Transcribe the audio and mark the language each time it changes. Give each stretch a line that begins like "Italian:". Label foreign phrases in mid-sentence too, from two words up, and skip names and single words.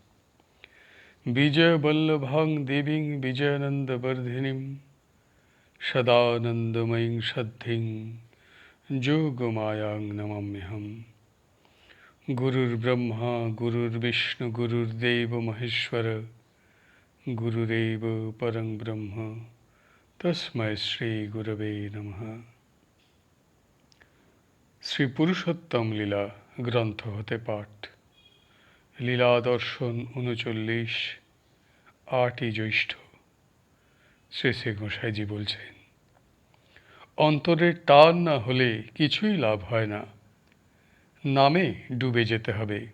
Sanskrit: विजयवल्लभां देवीं विजयानन्दवर्धिनीं सदानन्दमयीं सद्धिं जोगमायां नमाम्यहम्। गुरुर्ब्रह्मा गुरुर्विष्णु गुरुर्देव महेश्वर गुरुरेव परं ब्रह्म तस्मै श्री गुरवे नमः।
Bangla: শ্রী পুরুষোত্তম লীলা গ্রন্থ হতে পাঠ। লীলা দর্শন ৩৯, ৮ই জ্যৈষ্ঠ। শ্রী শ্রী গোসাইজি বলছেন, অন্তরের টান না হলে কিছুই লাভ হয় না, নামে ডুবে যেতে হবে।